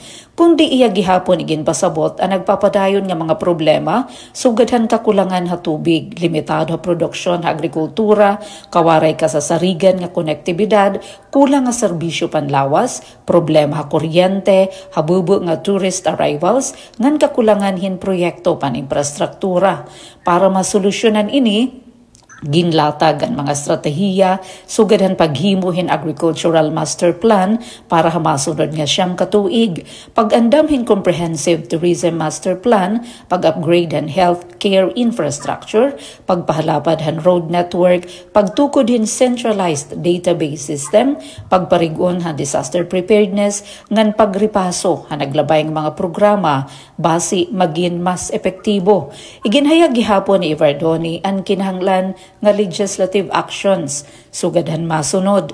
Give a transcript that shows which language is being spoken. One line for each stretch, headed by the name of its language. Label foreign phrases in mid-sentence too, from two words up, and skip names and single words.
Waray: Kundi iya gihapon igin pasabot ang nagpapadayon nga mga problema, sugadhan kakulangan ha tubig, limitado ha produksyon ha agrikultura, kawaray kasasarigan nga konektibidad, kulang nga serbisyo panlawas, problema ha kuryente, habubo nga
English: tourist arrivals,
Waray: ngan kakulangan hin proyekto pan infrastruktura. Para masolusyonan ini, ginlatag ang mga estratehiya, sugadhan paghimuhin
English: agricultural master plan
Waray: para hamasunod nga siyam katuig, pag-andamhin
English: comprehensive tourism master plan,
Waray: pag-upgrade ang
English: healthcare infrastructure,
Waray: pagpahalapad ang
English: road network,
Waray: pagtukod hin
English: centralized database system,
Waray: pagparigon han
English: disaster preparedness,
Waray: ngan pagripaso han naglabay ng mga programa, basi maging mas epektibo. Iginhayag gihapon ni Ivardoni ang kinahanglan nga
English: legislative actions
Waray: sugadhan masunod.